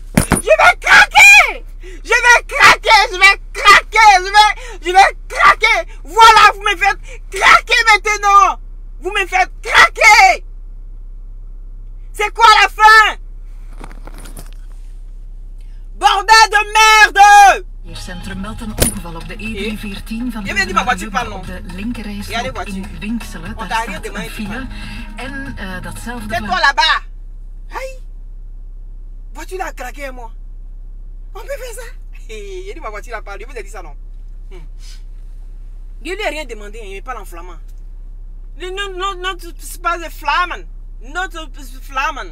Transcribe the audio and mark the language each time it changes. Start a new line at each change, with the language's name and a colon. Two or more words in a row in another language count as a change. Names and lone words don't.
French: Je vais craquer. Je vais craquer. Voilà, vous me faites craquer maintenant. Vous me faites craquer. C'est quoi la fin? Bordel de merde!
Dutch: Centrum meldt een ongeval op de E314 van de op de linkerrijstrook in Winkselen. Daar staat een file. En datzelfde...
French: C'est toi là-bas! Aïe! Voiture a craqué, moi. On peut faire ça? Il dit ma voiture a parlé. Vous avez dit ça, non? Je lui ai rien demandé, il me parle en flamand. Non, c'est pas de flamand. Non, c'est flamand.